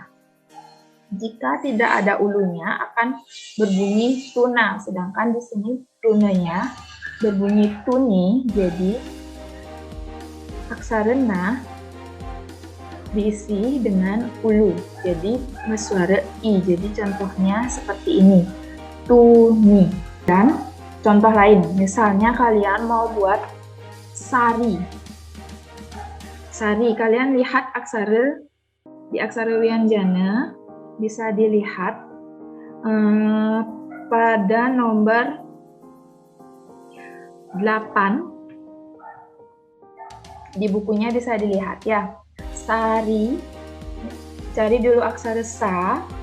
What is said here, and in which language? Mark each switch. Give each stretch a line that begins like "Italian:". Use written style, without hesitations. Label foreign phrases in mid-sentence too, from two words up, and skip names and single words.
Indonesian: Jika tidak ada ulunya akan berbunyi tuna, sedangkan di sini tunanya berbunyi tuni, jadi aksara na diisi dengan ulu, jadi suara i. Jadi contohnya seperti ini, tuni. Dan contoh lain, misalnya kalian mau buat sari. Sari, kalian lihat aksara di aksara wianjana bisa dilihat pada nomor 8 di bukunya bisa dilihat ya. Sari, cari dulu aksara sa.